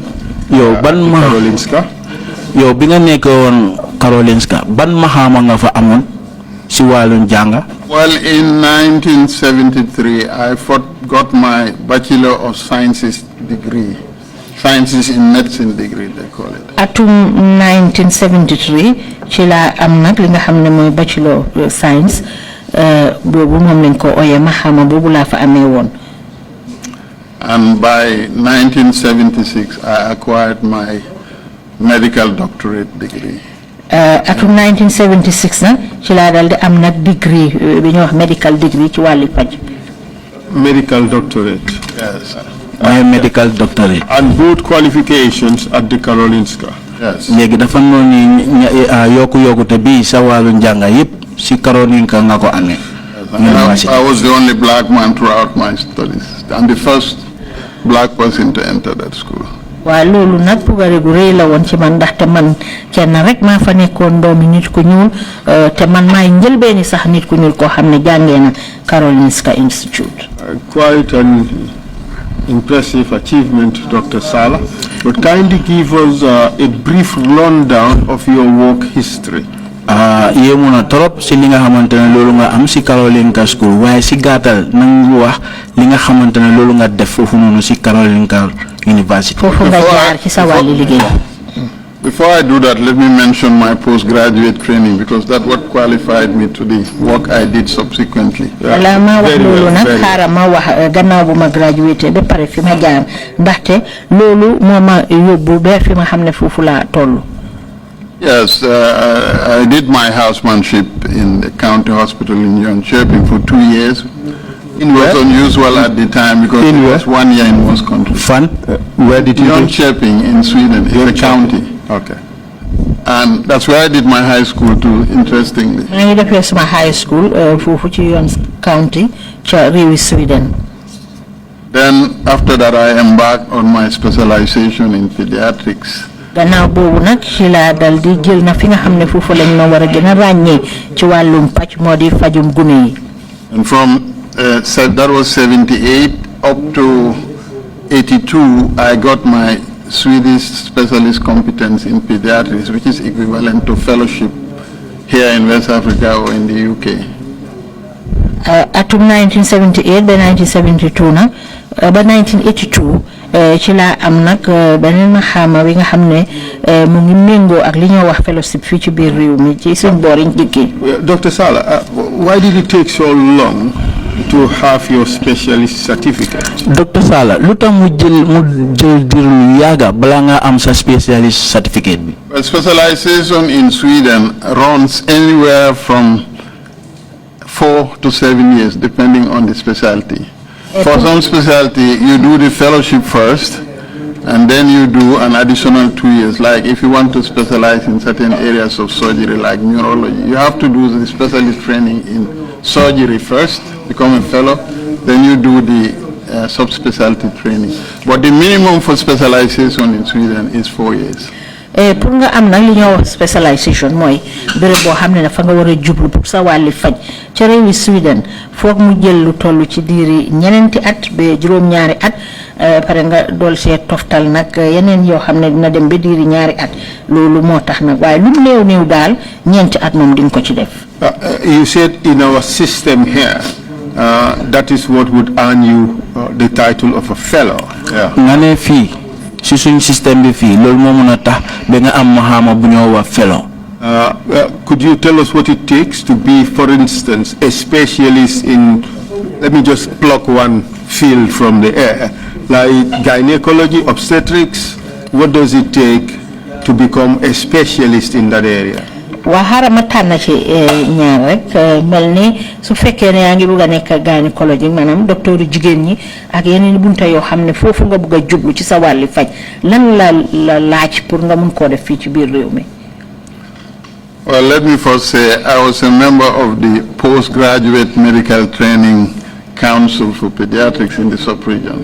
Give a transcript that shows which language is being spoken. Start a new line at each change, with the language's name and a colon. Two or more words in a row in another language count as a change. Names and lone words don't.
Wolof: Karolinska. yow bi nga nekk woon Karolinska ban maxaama nga fa amoon si wàllum jànga.
English: Well, in 1973, I got my Bachelor of Sciences degree. Sciences in Medicine degree, they call it.
Wolof: atum 1973 ci la am nag li nga xam ne mooy
English: Bachelor of Science
Wolof: boobu moom lañ ko ooyee maxaama boobu laa fa amee woon.
English: And by 1976, I acquired my medical doctorate degree.
Wolof: atum 1976 nag ci laa dal di am nag degree bi ñuy wax
English: medical degree
Wolof: ci wàlli paj.
English: Medical doctorate. Yes. My medical doctorate. And both qualifications at the Karolinska. Yes.
Wolof: léegi dafa noonu yokku te bii sa wàllu njànga yëpp si Karolinska nga ko amee.
English: I was the only black man throughout my studies. I'm the first black person to enter that school.
Wolof: waaw loolu nag pugare gu rëy la woon ci man ndaxte man kenn rek maa fa nekkoon doomi nit ku ñuul te man maay njëlbeeni sax nit ku ñuul koo xam ne jàngee na Karolinska Institute.
English: Quite an impressive achievement, Dr. Sallah. But kindly give us a brief rundown of your work history.
Wolof: yéemu na trop si li nga xamante ne loolu nga am si Karolinska School waaye si gàttal nangu wax li nga xamante ne loolu nga def foofu noonu si Karolinska University. foofu nga jaar ci sa wàllu liggéey.
English: Before I do that, let me mention my postgraduate training because that's what qualified me to the work I did subsequently.
Wolof: wala ma wax loolu nag xaaral ma wax gannaaw bu ma graduate ba pare fi ma jaar ndaxte loolu moo ma yóbbu ba fi ma xam ne foofu laa toll.
English: Yes, I did my housemanship in the county hospital in Untitled for 2 years. It was unusual at the time because it was 1 year in most countries. Fun. Where did you do? Untitled in Sweden. It's a county. Okay. And that's where I did my high school too, interestingly.
Wolof: maa ngi defee sama
English: high school
Wolof: foofu ci Jones County ca réewi Sweden.
English: Then after that I embarked on my specialization in pediatrics.
Wolof: gannaaw boobu nag ci laa dal di jël na fi nga xam ne foofu lañ ma war a gën a ràññee ci wàllum pàcc moo di fajum gune yi.
English: And from that was 78 up to 82, I got my Swedish specialist competence in pediatrics, which is equivalent to fellowship here in West Africa or in the UK.
Wolof: atum 1978 ba 1972 nag ba 1982 ci laa am nag beneen maxaama wi nga xam ne mu ngi méngoo ak li ñoo wax fellowship fii ci biir réew mi ci suñ boor yi njëkkee.
English: Dr. Sallah, why did it take so long to have your specialist certificate?
Wolof: Dr. Sallah lu tax mu jël dir lu yàgga balaa nga am sa
English: specialist certificate
Wolof: bi.
English: Well, specialization in Sweden runs anywhere from 4 to 7 years, depending on the specialty. For some specialty, you do the fellowship first, and then you do an additional 2 years. Like if you want to specialize in certain areas of surgery, like neurology, you have to do the specialist training in surgery first, become a fellow, then you do the subspecialty training. But the minimum for specialization in Sweden is 4 years.
Wolof: pour nga am nag li ñoo wax specialisation mooy béréb boo xam ne dafa nga war a jublu pour sa wàlli faj ca réewi Sweden foog mu jël lu toll ci diiri ñeneenti at ba juróom-ñaari at pare nga dool see toftal nag yeneen yoo xam ne dina dem ba diiri ñaari at loolu moo tax nag waaye lu néew néew daal ñeenti at moom di nga ko ci def.
English: You said in our system here, that is what would earn you the title of a fellow.
Wolof: nga ne fii si suñ système bi fii loolu moo mën a tax ba nga am mahama bu ñoo wax fellow.
English: Could you tell us what it takes to be, for instance, a specialist in, let me just pluck one field from the air, like gynecology, obstetrics? What does it take to become a specialist in that area?
Wolof: waa xaaral ma tànn ci ñaar rek mel ni su fekkee ne yaa ngi bëgg a nekk gynécologue maanaam docteur jigéen ñi ak yeneen bunta yoo xam ne foofu nga bëgg a jublu ci sa wàlli faj lan la laaj pour nga mun koo def fii ci biir réew mi.
English: Well, let me first say I was a member of the Postgraduate Medical Training Council for Pediatrics in the sub-region.